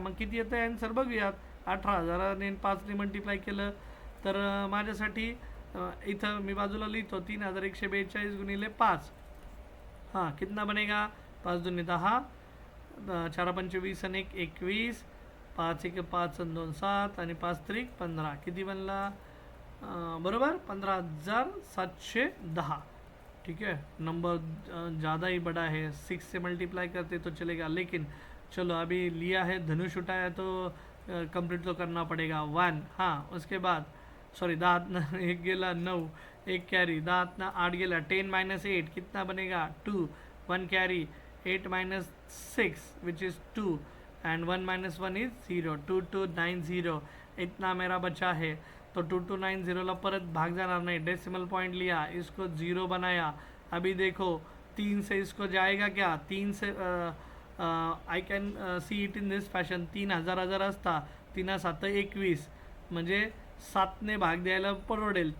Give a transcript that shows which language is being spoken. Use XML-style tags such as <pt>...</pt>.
<mr>मग किती येतं आन्सर बघूयात. 18,000ने 5ने मल्टिप्लाय केलं तर माझ्यासाठी इथं मी बाजूला लिहितो 3142 गुणिले 5.</mr> <hi>हां कितना बनेगा</hi> <mr>5 दूनी 10, 4 पंचे 20 आणि 1 21, 5 1 5 आणि 2 7 आणि 5 त्रिक 15. किती बनला बरोबर 15,710.</mr> <hi>ठीक है नंबर ज़्यादा ही बड़ा है. 6 से मल्टीप्लाई करते तो चलेगा लेकिन चलो अभी लिया है धनुष उठाया तो कंप्लीट तो करना पड़ेगा. 1 हाँ उसके बाद सॉरी 10 एक गेला 9 एक कैरी 10 8 गेला 10 - 8 कितना बनेगा 2 1 carry 8 - 6 which is 2 and 1 - 1 is 0 2290. इतना मेरा बचा है तो 2290ला</hi> <mr>परत भाग जाणार</mr> <hi>नहीं. डेसिमल पॉइंट लिया इसको 0 बनाया. अभी देखो 3 से इसको जाएगा क्या 3 से</hi> <en>I can see it in this fashion.</en> <mr>3,000 असता 3 7 21 म्हणजे 7ने भाग द्यायला परवडेल.</mr>